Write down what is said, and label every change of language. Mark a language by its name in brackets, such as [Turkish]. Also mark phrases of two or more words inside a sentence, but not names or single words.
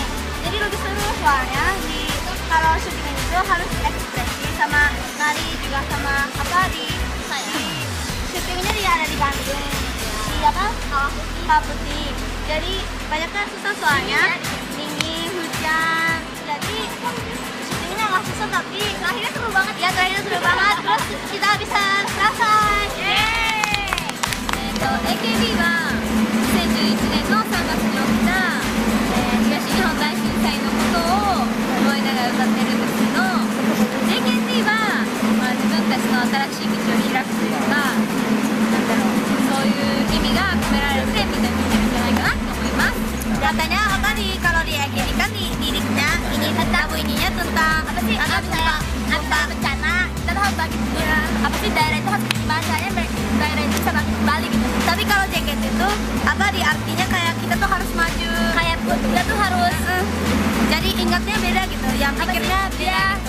[Indonesian] Jadi lebih seru soalnya kalau syuting itu harus ekspresi sama nari juga sama di syutingnya ada di Bandung. Di Kawah Putih. Jadi banyak kan susah soalnya dingin, hujan. Jadi syutingnya nggak susah tapi terakhirnya seru banget ya, terus kita bisa selesai. [Japanese] AKB は2011年の3月に起きた東日本大震災のことを思いながら歌ってるんですけど、 JKT は自分たちの新しい道を開くというか、そういう意味が込められてみんな見てるんじゃないかなと思います。 [Indonesian] Katanya apa nih, kalau di AKB kan di liriknya ini lagu ininya tentang apa sih, ada bencana, kita harus bagi apa sih, daerah itu harus gimana caranya daerah itu bisa bangkit kembali gitu. Tapi kalau JKT itu apa, di artinya kayak kita tuh harus maju, kayak dia tuh harus jadi ingatnya beda gitu, yang pikirnya beda.